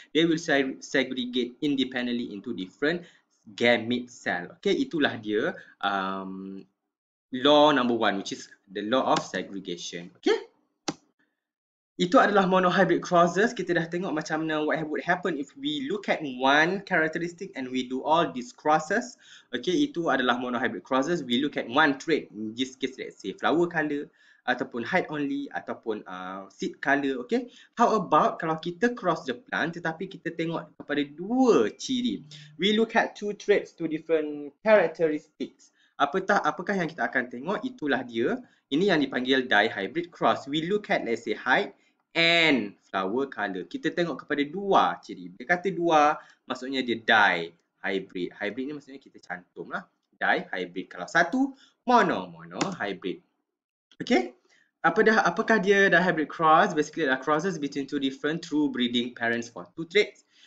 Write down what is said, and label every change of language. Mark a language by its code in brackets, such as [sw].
[en] They will segregate independently into different gamete cell. Okay, [ms] itulah dia [en] law number 1, which is the law of segregation. [ms] Okay, itu adalah monohybrid crosses. Kita dah tengok macam mana [en] what would happen if we look at one characteristic and we do all these crosses. [ms] Okay, itu adalah monohybrid crosses. [en] We look at one trait, in this case let's say flower color, ataupun height only, ataupun seed color. [ms] Okay, [en] how about [ms] kalau kita [en] cross the plant [ms] tetapi kita tengok kepada dua ciri. [en] We look at two traits, two different characteristics. [ms] Apakah yang kita akan tengok? Itulah dia. Ini yang dipanggil dihybrid cross. [en] We look at let's say height and flower color. [ms] Kita tengok kepada dua ciri. Dia kata dua, maksudnya dia dihybrid. Hybrid ni maksudnya kita cantum lah. Dihybrid. Kalau satu, monohybrid. [en] Okay, [ms] apakah dia [en] dihybrid cross? Basically adalah crosses between two different true breeding parents for two traits.